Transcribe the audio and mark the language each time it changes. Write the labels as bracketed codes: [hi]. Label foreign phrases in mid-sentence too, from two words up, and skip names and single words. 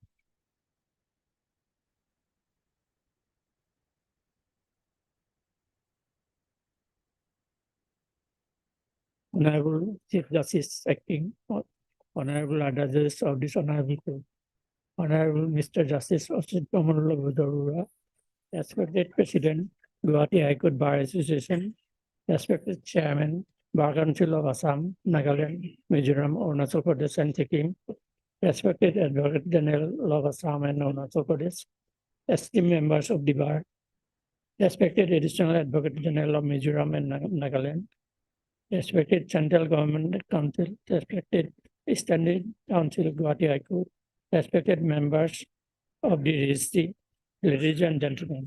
[en] Honorable Chief Justice Acting, Honorable Judges of this Honorable Court, Honorable Mr. Justice Achintya Malla Bujor Barua, respected President, Gauhati High Court Bar Association, respected Chairman, Bar Council of Assam, Nagaland, Mizoram, Arunachal Pradesh, and Sikkim, respected Advocate General of Assam and Arunachal Pradesh, esteemed members of the bar, respected Additional Advocate General of Mizoram and Nagaland, respected Central Government Council, respected Standing Council of Gauhati High Court, respected members of the registry, ladies and gentlemen.